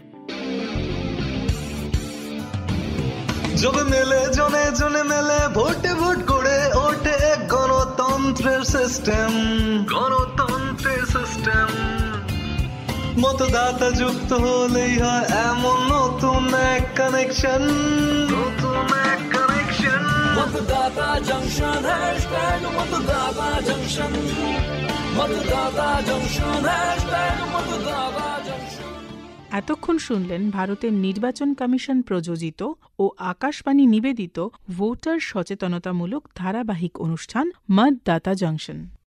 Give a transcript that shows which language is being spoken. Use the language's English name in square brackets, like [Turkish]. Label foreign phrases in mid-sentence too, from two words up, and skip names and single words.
[Bangla] জবে মেলে জনে জনে মেলে, ভোটে ভোট করে ওঠে গণতন্ত্রের সিস্টেম, গণতন্ত্রের সিস্টেম। মতদাতা যুক্ত হলেই হয় এমন নতুন এক কানেকশন, নতুন এক কানেকশন। [Hindi] मतदाता जंक्शन हैशटैग मतदाता जंक्शन, मतदाता जंक्शन हैशटैग मतदाता जंक्शन। [Bangla] এতক্ষণ শুনলেন ভারতের নির্বাচন কমিশন প্রযোজিত ও আকাশবাণী নিবেদিত ভোটার সচেতনতামূলক ধারাবাহিক অনুষ্ঠান মতদাতা জংশন।